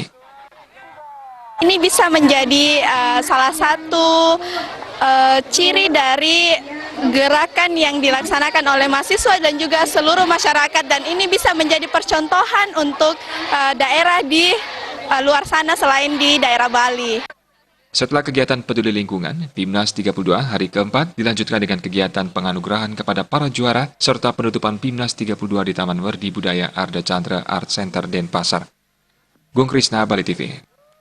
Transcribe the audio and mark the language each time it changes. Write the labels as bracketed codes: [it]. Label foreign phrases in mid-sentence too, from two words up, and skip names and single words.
[id] Ini bisa menjadi salah satu ciri dari gerakan yang dilaksanakan oleh mahasiswa dan juga seluruh masyarakat, dan ini bisa menjadi percontohan untuk daerah di luar sana selain di daerah Bali. Setelah kegiatan peduli lingkungan, PIMNAS 32 hari keempat dilanjutkan dengan kegiatan penganugerahan kepada para juara serta penutupan PIMNAS 32 di Taman Werdi Budaya Arda Chandra Art Center Denpasar. Gung Krisna, Bali TV.